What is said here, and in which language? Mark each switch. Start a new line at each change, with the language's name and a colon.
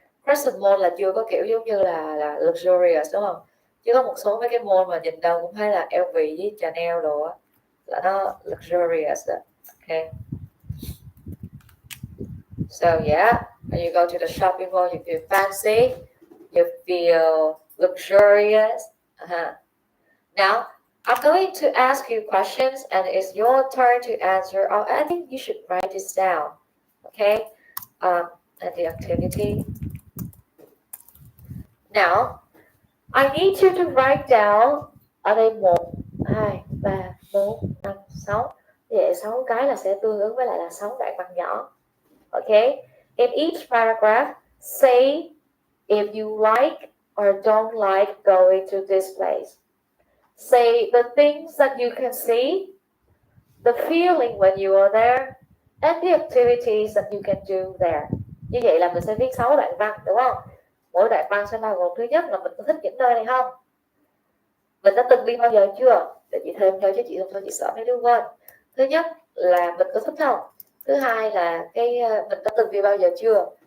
Vietnamese: Crescent Mall là chưa có kiểu giống như là luxurious đúng không? Chứ có một số mấy cái mall mà nhìn đâu cũng thấy là LV với Chanel đồ á, là nó luxurious đó.
English: Okay. So yeah, when you go to the shopping mall, you feel fancy, you feel luxurious. Now, I'm going to ask you questions and it's your turn to answer. Oh, I think you should write this down. Okay? And the activity. Now, I need you to write down
Vietnamese: ở đây một, hai, ba, bốn, năm, sáu. Vậy 6 cái là sẽ tương ứng với lại là 6 đoạn văn nhỏ.
English: Okay? In each paragraph, say if you like or don't like going to this place. Say the things that you can see, the feeling when you are there, and the activities that you can do there.
Vietnamese: Như vậy là mình sẽ viết 6 đoạn văn, đúng không? Mỗi đoạn văn sẽ bao gồm thứ nhất là mình có thích những nơi này không? Mình đã từng đi bao giờ chưa? Để chị thêm cho chứ chị không thôi chị sợ mấy đứa quên. Thứ nhất là mình có thích không? Thứ hai là mình đã từng đi bao giờ chưa?